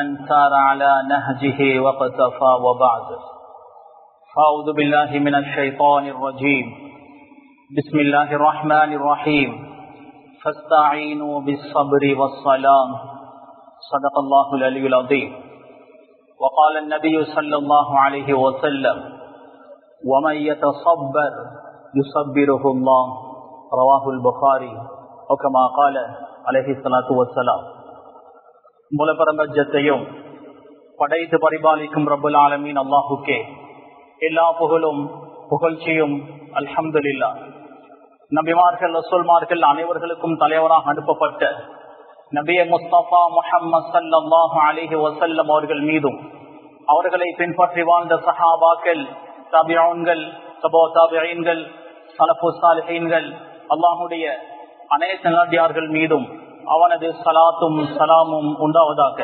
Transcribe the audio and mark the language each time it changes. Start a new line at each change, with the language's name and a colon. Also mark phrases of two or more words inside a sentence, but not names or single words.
Arabic: سار على نهجه واقتفى وبعد فأعوذ بالله من الشيطان الرجيم بسم الله الرحمن الرحيم فاستعينوا بالصبر والصلاة صدق الله العلي العظيم وقال النبي صلى الله عليه وسلم ومن يتصبر يصبره الله رواه البخاري وكما قال عليه الصلاة والسلام.
Tamil: மூலபரம்பஜத்தையும் படைத்து பரிபாலிக்கும்
Arabic: رب العالمين
Tamil: அல்லாஹுக்கே எல்லா புகழும் புகழ்ச்சியும் அல்ஹம்துலில்லாஹ். நபிமார்கள் ரசூல்மார்கள் அனைவர்களுக்கும் தலைவராக அனுப்பப்பட்ட நபிய முஸ்தபா முஹம்மது
Arabic: صلى الله عليه وسلم
Tamil: அவர்கள் மீதும் அவர்களை பின்பற்றி வாழ்ந்த சஹாபாக்கள், தாபிஊன்கள், தபோ தாபிஈன்கள், ஸலஃபு ஸாலிஹீன்கள், அல்லாஹ்வுடைய அனைத்து நல்லடியார்கள் மீதும் அவனது ஸலாத்தும் ஸலாமும் உண்டாவதாக.